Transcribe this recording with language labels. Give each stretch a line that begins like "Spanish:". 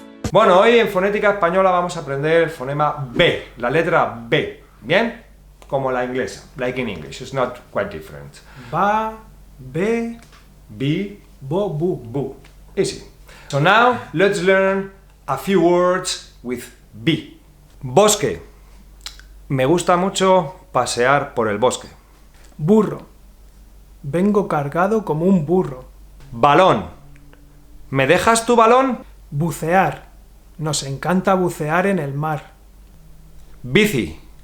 Spanish: Bueno, hoy en fonética española vamos a aprender el fonema B, la letra B, ¿bien? Como la inglesa,
English: like in English, it's not quite different.
Spanish: Ba, be, B, bo, bu. bu, easy.
English: So now, let's learn a few words with B.
Spanish: Bosque. Me gusta mucho pasear por el bosque. Burro. Vengo cargado como un burro. Balón. ¿Me dejas tu balón? Bucear. Nos encanta bucear en el mar. Bici.